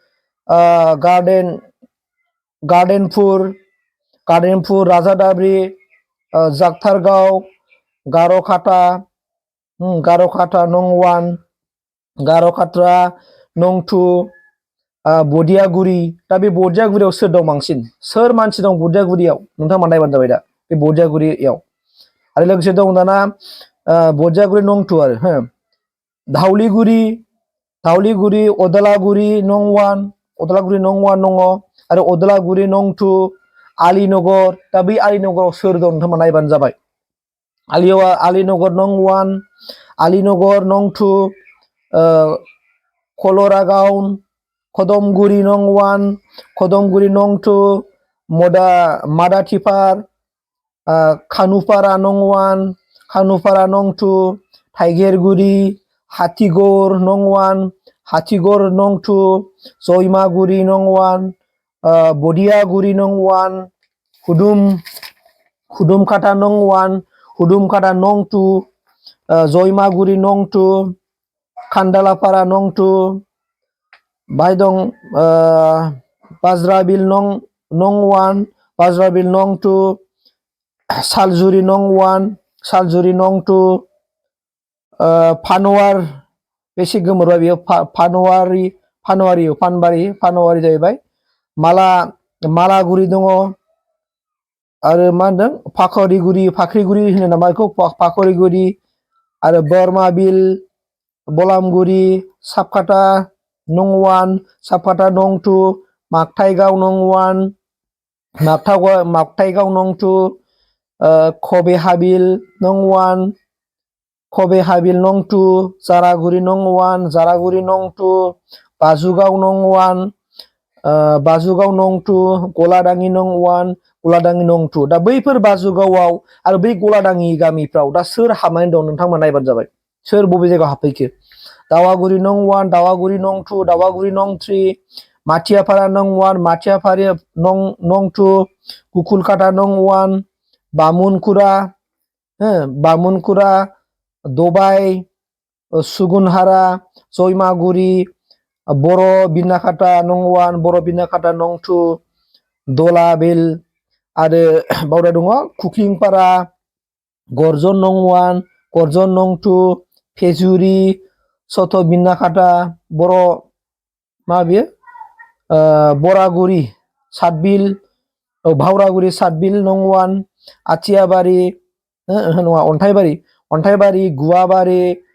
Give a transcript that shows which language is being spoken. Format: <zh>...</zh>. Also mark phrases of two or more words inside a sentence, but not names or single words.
<brx>गार्डेनपुर राजादाब्रि जागथारगाव गार'खाटा नं 1 गार'खाट्रा नं 2 बदियागुरि दा बे बदियागुरियाव सोर दं बांसिन सोर मानसि दं बदियागुरियाव नोंथांमोना नायबानो जाबाय दा बे बदियागुरियाव आरो लोगोसे दं दाना बदियागुरि नं 2 आरो धावलिगुरि अदालागुरि नं 1 दङ आरो अदालागुरि नं 2 आलिनगर दा बै आलिनगराव सोर दं नोंथांमोना नायबानो जाबाय आलिनगर नं 1 आलिनगर नं 2 कलरागावन खदमगुरि नं 1 खदमगुरि नं 2 मादाथिपार खानुपारा नं 1 खानुपारा नं 2 थाइगेरगुरि हाथिगर नं 1 हाथिगर नं 2 जयमागुरि नं 1 बदियागुरि नं 1 हुदुमकाटा नं 1 हुदुमकाटा नं 2 जयमागुरि नं 2 खान्दालापारा नं 2 बाहाय दं बाज्राबिल नं 1 बाज्राबिल नं 2 सालजुरि नं 1 सालजुरि नं 2 फानवार बेसे गोमोरबाय बेयो फानवारि जाहैबाय मालागुरि दङ आरो मा होनदों फाख्रिगुरि होनो नामा बेखौ फाख्रिगुरि आरो बरमाबिल बलामगुरि सापकाटा नं 1 सापकाटा नं 2 मागथाइगाव नं 1 मागथाइगाव नं 2 खबेहाबिल नं 1 खबेहाबिल नं 2 जारागुरि नं 1 जारागुरि नं 2 बाजुगाव नं 1 बाजुगाव नं 2 गलादाङि नं 1 गलादाङि नं 2 दा बैफोर बाजुगावआव आरो बै गलादाङि गामिफ्राव दा सोर हाबनानै दं नोंथांमोना नायबानो जाबाय सोर बबे जायगायाव हाबफैखो दावागुरि नं 1 दावागुरि नं 2 दावागुरि नं 3 माथियापारा नं 1 माथियापारा नं 2 कुकुरकाटा नं 1 बामुनकुरा दबाई सुगुनहारा जयमागुरि बर' बिनाकाटा नं 1 बर' बिनाकाटा नं 2 दलाबिल आरो बावदा दङ कुक्लिंपारा गर्जन नं 1 गर्जन नं 2 फेजुरि सथ बिनाकाटा बर' मा बेयो बरागुरि सातबिल भावरागुरि सातबिल नं 1 आथियाबारि नङा अन्थाइबारि गुवाबारि</brx>